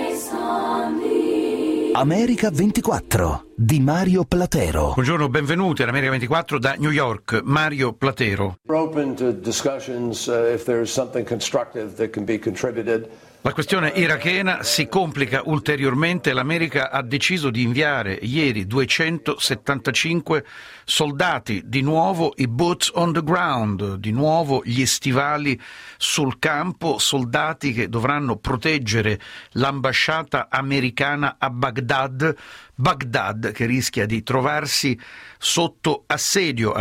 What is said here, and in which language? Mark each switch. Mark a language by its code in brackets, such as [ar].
[it] America 24 di Mario Platero. Buongiorno, benvenuti all'America 24 da New York. Mario Platero. [en] We're open to discussions if there is something constructive that can be contributed. [it] La questione irachena si complica ulteriormente. L'America ha deciso di inviare ieri 275 soldati, di nuovo i [en] boots on the ground, [it] di nuovo gli stivali sul campo, soldati che dovranno proteggere l'ambasciata americana a Baghdad, Baghdad che rischia di trovarsi sotto assedio.